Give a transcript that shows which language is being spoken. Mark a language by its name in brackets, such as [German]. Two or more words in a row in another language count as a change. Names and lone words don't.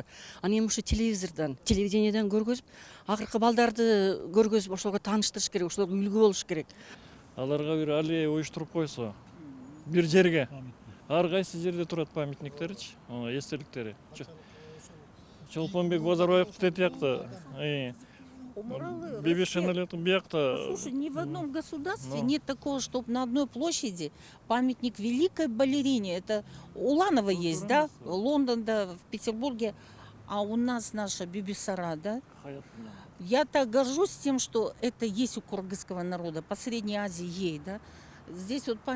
[Kyrgyz] Аны эми ушу телевидениеден көргөзүп, акыркы балдарды көргөзүп, ошолорго тааныштырыш керек, ошолорго үлгү болуш керек. Аларга бир аллея уюштуруп койсо, бир жерге, ар кайсы жерде турат памятниктеричи, эстеликтери. Чолпонбек Базарбаев тетиякта, Бибишинелету биякта. [Russian] Слушай, ни в одном государстве нет такого, чтобы на одной площади памятник великой балерине. Это Уланова есть, да? Лондон, да, в Петербурге. А у нас наша Бибисара, да? Я так горжусь тем, что это есть у кыргызского народа, по Средней Азии ей, да?